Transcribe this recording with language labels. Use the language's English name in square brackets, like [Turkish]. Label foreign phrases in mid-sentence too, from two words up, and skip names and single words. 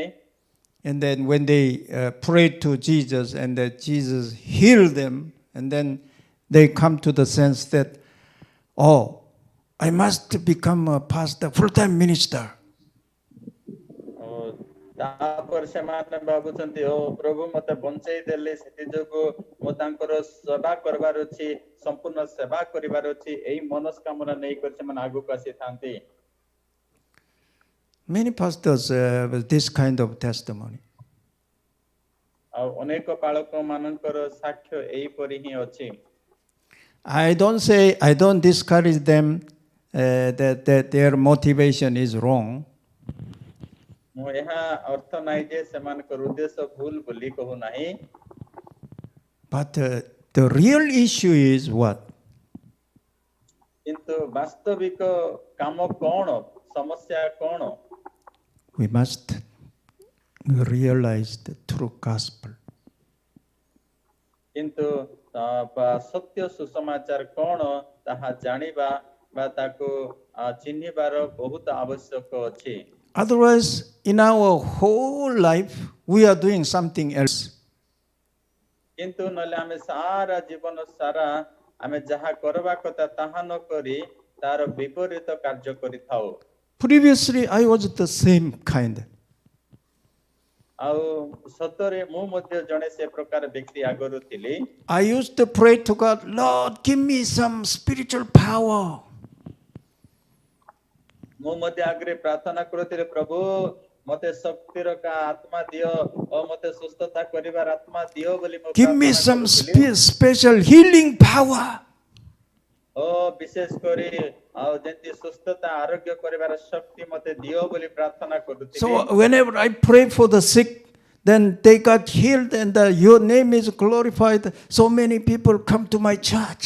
[English] And then when they prayed to Jesus and that Jesus healed them, and then they come to the sense that, oh, I must become a pastor, full-time minister. [Odia] ତାପରେ ସେମାନେ ଭାବୁଛନ୍ତି ଓ ପ୍ରଭୁ ମତେ ବଞ୍ଚେଇ ଦେଲେ ସେଥି ଯୋଗୁ ମୁଁ ତାଙ୍କର ସେବା କରିବାର ଅଛି ସମ୍ପୂର୍ଣ୍ଣ ସେବା କରିବାର ଅଛି ଏଇ ମନସ୍କାମନା ନେଇକରି ସେମାନେ ଆଗକୁ ଆସିଥାନ୍ତି। [English] Many pastors have this kind of testimony. [Odia] ଆଉ ଅନେକ ବାଳକ ମାନଙ୍କର ସାକ୍ଷ୍ୟ ଏଇପରି ହିଁ ଅଛି। [English] I don't discourage them that their motivation is wrong. [Odia] ମୁଁ ଏହା ଅର୍ଥ ନାହିଁ ଯେ ସେମାନଙ୍କର ଉଦ୍ଦେଶ୍ୟ ଭୁଲ ବୋଲି କହୁ ନାହିଁ। [English] But the real issue is what? [Odia] କିନ୍ତୁ ବାସ୍ତବିକ କାମ କ'ଣ ସମସ୍ୟା କ'ଣ? [English] We must realize the true gospel. [Odia] କିନ୍ତୁ ସତ୍ୟ ସୁସମାଚାର କ'ଣ ତାହା ଜାଣିବା ବା ତାକୁ ଚିହ୍ନିବାର ବହୁତ ଆବଶ୍ୟକ ଅଛି। [English] Otherwise, in our whole life, we are doing something else. [Odia] କିନ୍ତୁ ନହେଲେ ଆମେ ସାରା ଜୀବନ ସାରା ଆମେ ଯାହା କରିବା କଥା ତାହା ନ କରି ତାର ବିପରୀତ କାର୍ଯ୍ୟ କରିଥାଉ। [English] Previously, I was the same kind. [Odia] ଆଉ ସତରେ ମୁଁ ମଧ୍ୟ ଜଣେ ସେ ପ୍ରକାର ବ୍ୟକ୍ତି ଆଗରୁ ଥିଲି। [English] I used to pray to God, Lord, give me some spiritual power. [Odia] ମୁଁ ମଧ୍ୟ ଆଗରେ ପ୍ରାର୍ଥନା କରୁଥିଲି ପ୍ରଭୁ ମତେ ଶକ୍ତିର ଆତ୍ମା ଦିଅ ଓ ମତେ ସୁସ୍ଥତା କରିବାର ଆତ୍ମା ଦିଅ ବୋଲି ମୁଁ [English] Give me [Odia] ପ୍ରାର୍ଥନା [English] some [Odia] କରୁଥିଲି [English] special healing power. [Odia] ଓ ବିଶେଷ କରି ଆଉ ଯେମିତି ସୁସ୍ଥତା ଆରୋଗ୍ୟ କରିବାର ଶକ୍ତି ମତେ ଦିଅ ବୋଲି ପ୍ରାର୍ଥନା କରୁଥିଲି [English] So whenever I pray for the sick, then they got healed and your name is glorified. So many people come to my church.